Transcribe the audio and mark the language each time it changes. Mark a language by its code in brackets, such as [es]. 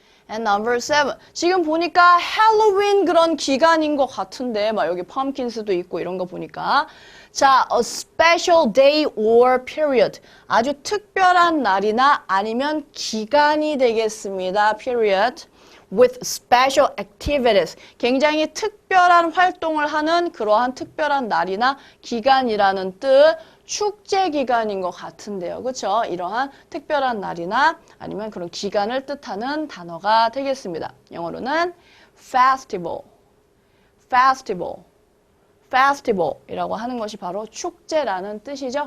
[en] And number 7. [ko] 지금 보니까 할로윈 그런 기간인 것 같은데 막 여기 펌킨스도 있고 이런 거 보니까 자, [en] a special day or period. [ko] 아주 특별한 날이나 아니면 기간이 되겠습니다. [en] period. with special activities. [ko] 굉장히 특별한 활동을 하는 그러한 특별한 날이나 기간이라는 뜻. 축제 기간인 것 같은데요. 그렇죠? 이러한 특별한 날이나 아니면 그런 기간을 뜻하는 단어가 되겠습니다. 영어로는 festival, festival, festival이라고 하는 것이 바로 축제라는 뜻이죠.